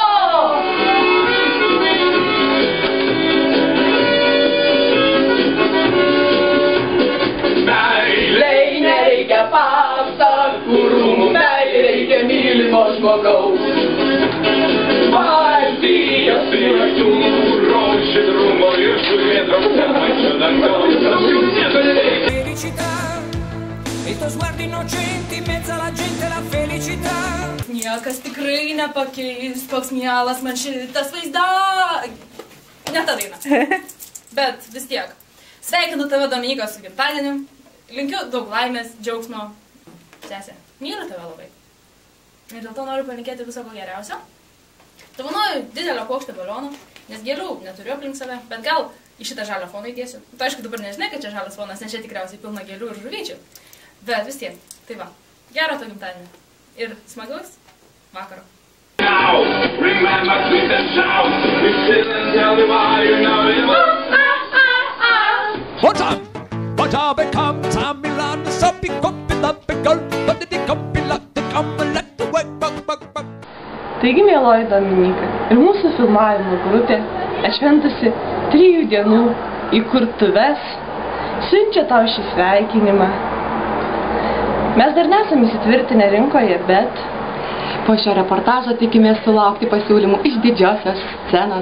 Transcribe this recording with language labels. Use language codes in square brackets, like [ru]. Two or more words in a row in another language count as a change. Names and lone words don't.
[lt] Meilei nereikia pasakų rūmų, meilei reikia mylimo žmogaus. Baltijos rytų rožė drūmo ir žuvėdrose pačio dangaus. [it] Felicità, e tuo sguardo innocenti in mezzo alla gente la felicità. [lt] Niekas tikrai nepakeis, koks mielas man šitas vaizda. Ne ta daina. Bet vis tiek. Sveikinu tave, Dominyka, su gimtadieniu. Linkiu daug laimės, džiaugsmo. Sesė, myliu tave labai. Ir dėl to noriu palinkėti viso ko geriausio. Dovanoju didelio puokštę balionų, nes gėlių neturiu aplink save, bet gal į šitą žalią foną įdėsiu. Tu aišku dabar nežinai, kad čia žalias fonas, nes čia tikriausiai pilna gėlių ir žuvyčių. Bet vis tiek, tai va, gero to gimtadienio. Ir smagaus vakaro. Now, remember sweet and shout, we sit and tell me why you know it. What I become, time Milan, the soppy copy, the big girl, but the copy, the come, let the way, Taigi, mieloji Dominyka, ir mūsų filmavimo grupė, atšventusi 3 dienų įkurtuves, siunčia tau šį sveikinimą. Mes dar nesame įsitvirtinę rinkoje, bet po šio reportažo tikimės sulaukti pasiūlymų iš didžiosios scenos.